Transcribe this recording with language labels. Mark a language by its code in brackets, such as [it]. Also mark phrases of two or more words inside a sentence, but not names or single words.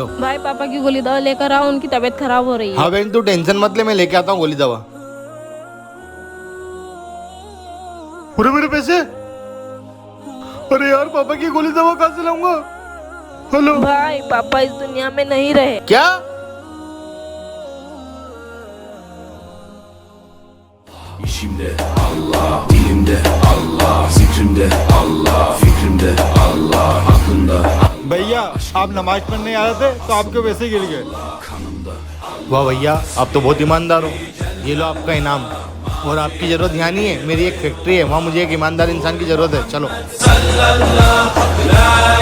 [hi] भाई पापा की गोली दवा लेकर आओ, उनकी तबीयत खराब हो रही है। हाँ बहन तू टेंशन मत ले, मैं लेके आता हूँ गोली दवा। पूरे मेरे पैसे? अरे यार पापा की गोली दवा कहाँ से लाऊंगा? हेलो भाई पापा इस दुनिया में नहीं रहे। क्या? [tr] İçimde Allah, dilimde Allah, zikrimde Allah, fikrimde Allah, aklımda [hi] भैया आप नमाज पढ़ने आ रहे थे तो आपके पैसे गिर गए। वाह भैया, आप तो बहुत ईमानदार हो। ये लो आपका इनाम। और आपकी ज़रूरत यहाँ नहीं है, मेरी एक फैक्ट्री है, वहाँ मुझे एक ईमानदार इंसान की ज़रूरत है। चलो।